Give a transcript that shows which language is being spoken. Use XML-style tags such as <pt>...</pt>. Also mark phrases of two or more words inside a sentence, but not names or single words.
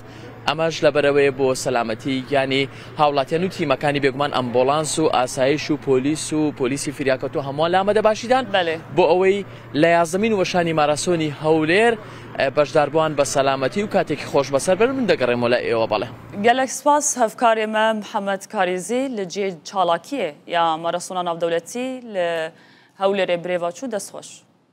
<ckb>ئەمەش لەبەرەوەی بۆ سەلامەتی ینی هاوڵاتیان و تیمەکانی بێگومان ئەمبۆڵانس و ئاسایش و پۆلیسی فریاکەوت و هەمووان لە ئامادە باشیدان بۆ ئەوەی لە 11مین وەشانی ماراسۆنی هەولێر بەشداربووان بە سەلامەتی و کاتێکی خۆش بەسەر بەر من دەگەڕێمەوە لە ئێوە. بەڵێ</ckb> <ku>gelek spas hevkarê me Mihemed Karîzî li cê çalakiyê ya marasonan navdewletî li Hewlêrê birêva çû destxweş.</ku>